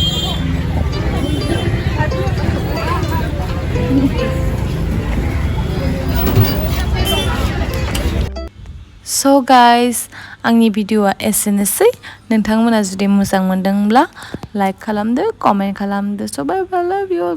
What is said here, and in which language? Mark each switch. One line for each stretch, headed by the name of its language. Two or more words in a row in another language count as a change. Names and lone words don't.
English: So guys,
Bodo: आंनि भिडिअआ एसेनोसै नोंथांमोना जुदि मोजां मोनदोंब्ला लाइक खालामदो कमेन्ट खालामदो
English: so bye bye love you all